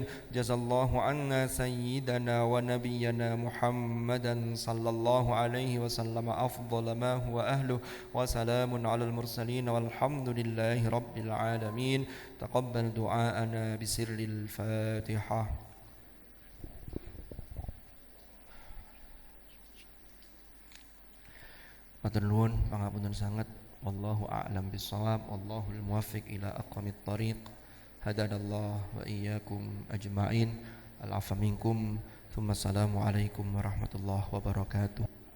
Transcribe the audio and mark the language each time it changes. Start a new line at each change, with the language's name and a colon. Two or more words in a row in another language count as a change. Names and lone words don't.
Arabic: جزا الله عنا سيدنا ونبينا محمدا صلى الله عليه وسلم أفضل ما هو أهله وسلام على المرسلين والحمد لله رب العالمين. تقبل دعاءنا بسر الفاتحة.
Javanese: Matur nuwun pangapunten sanget.
Arabic: والله أعلم بالصواب. والله الموفق إلى أقوم الطريق. هدانا الله وإياكم أجمعين. العفو منكم. ثم السلام عليكم ورحمة الله وبركاته.